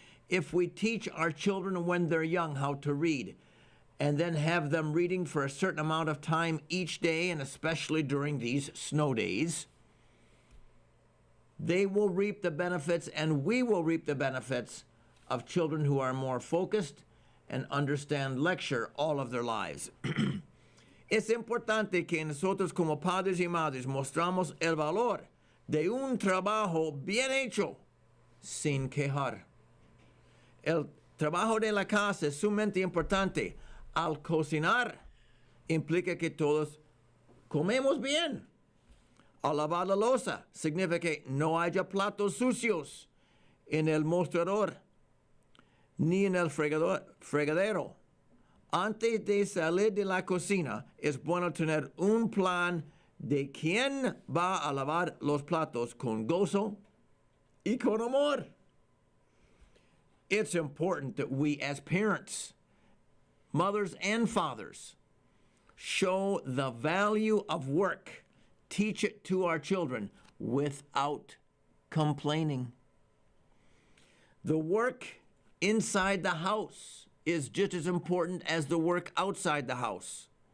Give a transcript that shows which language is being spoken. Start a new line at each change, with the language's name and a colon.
English: If we teach our children when they're young how to read, and then have them reading for a certain amount of time each day, and especially during these snow days, they will reap the benefits, and we will reap the benefits of children who are more focused and understand lecture all of their lives.
Spanish: Es importante que nosotros como padres y madres mostramos el valor de un trabajo bien hecho sin quejar. El trabajo de la casa es sumamente importante. Al cocinar implica que todos comemos bien. Al lavar la loza significa que no haya platos sucios en el mostrador ni en el fregadero. Antes de salir de la cocina, es bueno tener un plan de quién va a lavar los platos con gozo y con amor.
English: It's important that we as parents, mothers and fathers, show the value of work. Teach it to our children without complaining. The work inside the house is just as important as the work outside the house.